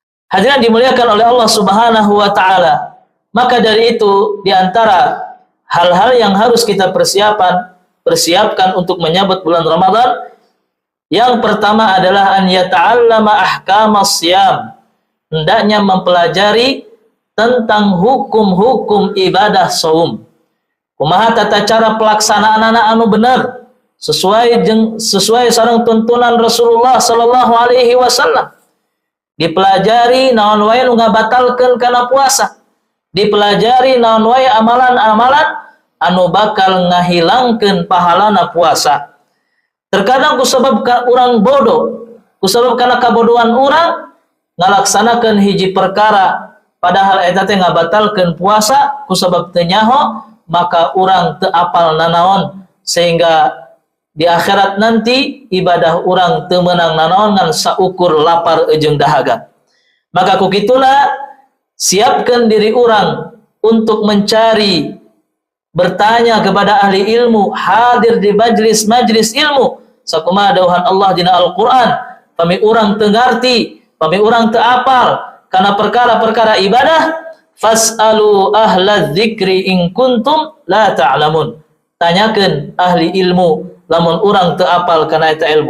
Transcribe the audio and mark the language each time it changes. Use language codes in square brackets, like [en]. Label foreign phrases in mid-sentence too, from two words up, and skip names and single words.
[id] Hadirin dimuliakan oleh Allah [ar] سبحانه وتعالى. [id] Maka dari itu di antara hal-hal yang harus kita persiapkan untuk menyambut bulan Ramadan, yang pertama adalah [ar] أن يتعلم أحكام الصيام. [id] Hendaknya mempelajari tentang hukum-hukum ibadah saum. [su] Kumaha tata cara pelaksanaan anu benar sesuai sareng tuntunan Rasulullah [ar] صلى الله عليه وسلم. [su] Dipelajari naon wae nu ngabatalkeun kana puasa. Dipelajari naon wae amalan-amalan anu bakal ngahilangkeun pahalana puasa. Terkadang kusabab urang bodoh, kusabab kana kabodohan urang ngalaksanakeun hiji perkara padahal eta teh ngabatalkeun puasa kusabab teu nyaho, maka urang teu apal nanaon sehingga [id] di akhirat nanti [su] ibadah urang teu meunang nanaon ngan saukur lapar jeung dahaga. Maka kukituna [id] siapkan diri urang untuk mencari, bertanya kepada ahli ilmu, hadir di majlis ilmu. [su] Sakumaha dawuhan Allah dina Al-Qur'an, pami urang teu ngarti, pami urang teu apal kana perkara-perkara ibadah, [ar] فاسألوا أهل الذكر إن كنتم لا تعلمون. [su] Tanyakeun ahli ilmu lamun urang teu apal kana eta ilmu.